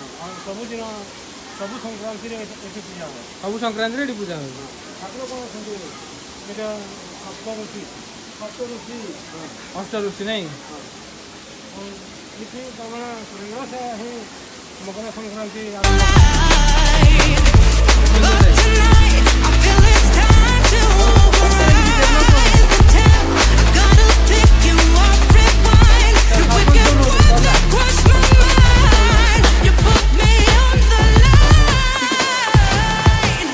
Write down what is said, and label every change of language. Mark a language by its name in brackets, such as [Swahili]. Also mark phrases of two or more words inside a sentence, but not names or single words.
[Odia] ଆଉ ସବୁଦିନ ସବୁ ସଂକ୍ରାନ୍ତିରେ ଏଠି ପୂଜା ହୁଏ। ସବୁ ସଂକ୍ରାନ୍ତିରେ ଏଠି ପୂଜା ହୁଏ। ଠାକୁର କ'ଣ ଅଛନ୍ତି? ଏଇଟା ଅଷ୍ଟଋଷି ଅଷ୍ଟଋଷି ନାଇଁ? ଏଠି ତାମାନେ ସୁରେନ୍ଦ୍ର ସେ ହିଁ ମକର ସଂକ୍ରାନ୍ତି [English] But tonight, I feel it's time to override the tempo. I gotta pick you up, rewind. You wicked word that crushed my mind. You put me on the line.